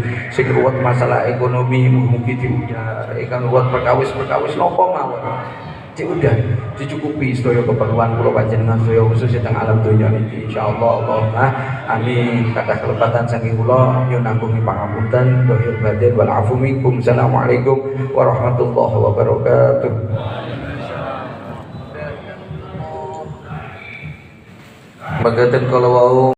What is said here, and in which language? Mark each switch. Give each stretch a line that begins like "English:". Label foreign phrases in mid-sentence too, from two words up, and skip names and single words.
Javanese: Sing ruwet masalah ekonomi mugi-mugi diuyar. Ingkang ruwet perkawis napa mawon. Udah dicukupi sedaya keperluan kula panjenengan sedaya khusus teng alam donya niki insyaallah.
Arabic: اللهم آمين.
Javanese: Kathah kelepatan saking kula nyuwun agung pangapunten dohir batin
Arabic: والعفو منكم. السلام عليكم ورحمة الله وبركاته.
Javanese: Mangkaten kala wau